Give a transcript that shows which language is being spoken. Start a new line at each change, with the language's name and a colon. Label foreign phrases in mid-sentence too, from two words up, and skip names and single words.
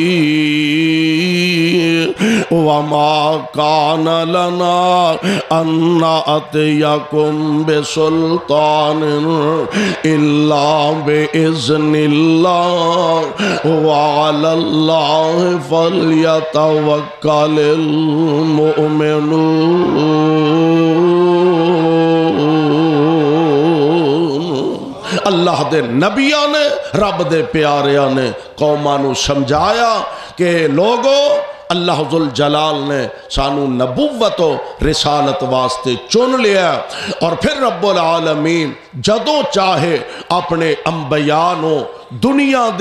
Arabic: وما كان لنا أن نأتيكم بسلطان إلا بإذن الله وعلى الله فليتوكل المؤمنون.
Punjabi: اللہ دے نبیاں نے رب دے پیاریاں نے قوماں نوں سمجھایا کہ لوگو اللہ ذو الجلال نے سانوں نبوت رسالت واسطے چن لیا اور فیر رب العالمین جدوں چاہے اپنے انبیاء نوں دنیا